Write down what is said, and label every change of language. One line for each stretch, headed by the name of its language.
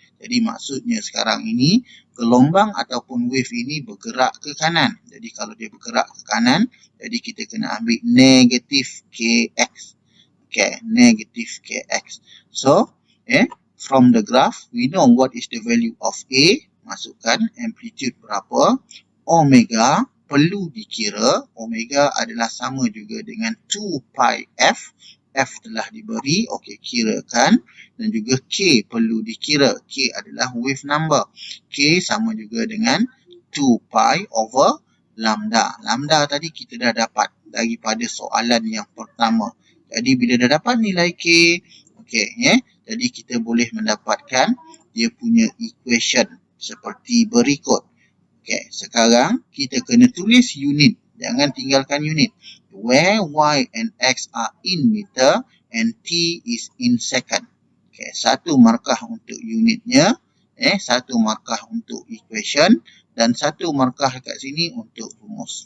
Malay: Jadi maksudnya sekarang ini gelombang ataupun wave ini bergerak ke kanan. Jadi kalau dia bergerak ke kanan, jadi kita kena ambil negatif kx.
English: Okay, negative kx. So, from the graph, we know what is the value of A.
Malay: Masukkan amplitude berapa. Omega perlu dikira. Omega adalah sama juga dengan 2 pi f. F telah diberi. Okey, kirakan. Dan juga K perlu dikira. K adalah wave number. K sama juga dengan 2 pi over lambda. Lambda tadi kita dah dapat daripada soalan yang pertama. Jadi bila dah dapat nilai K, jadi kita boleh mendapatkan dia punya equation seperti berikut. Sekarang kita kena tulis unit. Jangan tinggalkan unit.
English: Where Y and X are in meter and T is in second.
Malay: Satu markah untuk unitnya, satu markah untuk equation dan satu markah kat sini untuk rumus.